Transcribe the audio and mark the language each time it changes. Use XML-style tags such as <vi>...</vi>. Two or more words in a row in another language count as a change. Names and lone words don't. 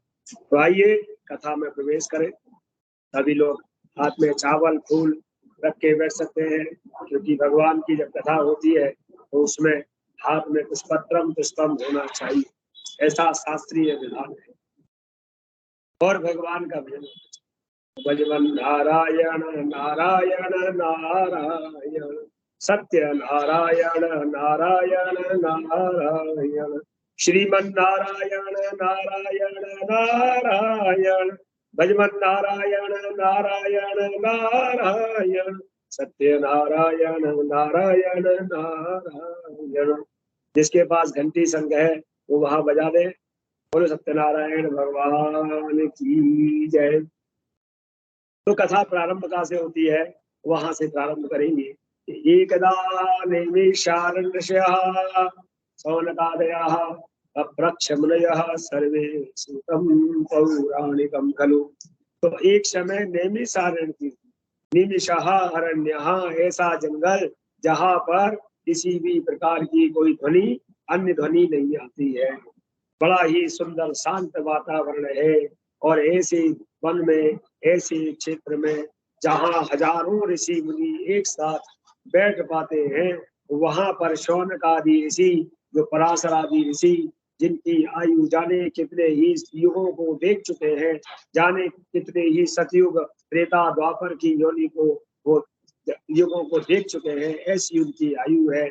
<hi>तो आइए कथा में प्रवेश करें। सभी लोग हाथ में चावल फूल रख के बैठ सकते हैं, क्योंकि भगवान की जब कथा होती है तो उसमें हाथ में पुष्पत्रम पुष्पम होना चाहिए, ऐसा शास्त्रीय विधान है। और भगवान का भजन, भजवन नारायण नारायण नारायण सत्य नारायण नारायण नारायण श्रीमन नारायण नारायण नारायण भजवन नारायण नारायण नारायण सत्य नारायण नारायण नारायण। जिसके पास घंटी संघ है वो वहां बजा दे। बोलो सत्यनारायण भगवान की जय। तो कथा प्रारंभ कहाँ से होती है, वहां से प्रारंभ करेंगे।</hi> <sa>एकदा नैमिषारण्यः शौनकादयः अप्रक्ष मुनयः सर्वे सुतं पौराणिकं खलु।</sa> <hi>तो एक समय नैमिषारण्य की,</hi> <sa>निमिषः अरण्यः,</sa> <hi>ऐसा जंगल जहाँ पर किसी भी प्रकार की कोई ध्वनि अन्य ध्वनि नहीं आती है। बड़ा ही सुंदर शांत वातावरण है। और ऐसे वन में, ऐसे क्षेत्र में जहाँ हजारों ऋषि मुनि एक साथ बैठ पाते हैं, वहां पर शौनक आदि ऋषि, जो पराशर आदि ऋषि, जिनकी आयु जाने कितने ही युगों को देख चुके हैं, जाने कितने ही सतयुग त्रेता द्वापर की योनि को वो युगों को देख चुके हैं, ऐसी उनकी आयु है।</hi>